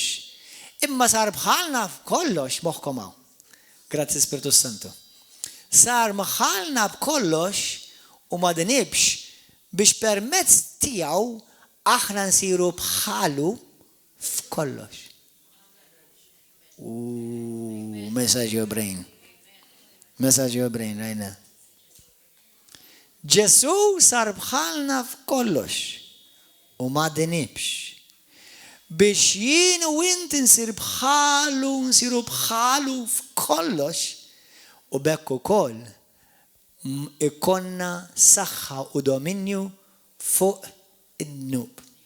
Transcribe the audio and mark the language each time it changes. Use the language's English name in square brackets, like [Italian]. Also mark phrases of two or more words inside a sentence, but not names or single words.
[Maltese] Imma sar bħalna f'kollox moħħkom hawn. Grazzi Spiritu Santu. Sar bħalna b'kollox u ma denibx biex permezz tiegħu aħna nsiru bħalu f'kollox. [English] Message your brain. Message your brain, [Maltese] rajna. Ġesu sar bħalna f'kollox u ma denibx. Biex jien u inti nsiru bħalu f'kollox u bekk ukoll ikonna saħħa u dominju fuq id-dnub.